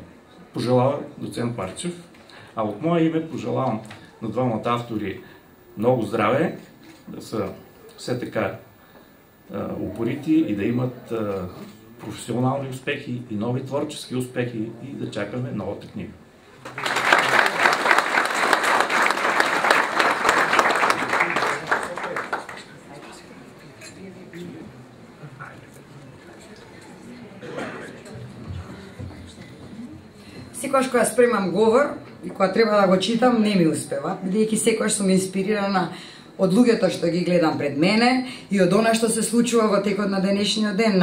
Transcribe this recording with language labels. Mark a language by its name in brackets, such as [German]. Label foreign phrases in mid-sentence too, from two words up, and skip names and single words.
[Bulgarian] Пожелава доцент Марчев, а от мое име пожелавам на двамата автори много здраве, да са все така упорити и да имат професионални успехи и нови творчески успехи и да чакаме новата книга. [Macedonian] Секогаш кога спремам говор и кога треба да го читам, не ми успева, бидејќи секогаш сум инспирирана од луѓето што ги гледам пред мене и од она што се случува во текот на денешниот ден.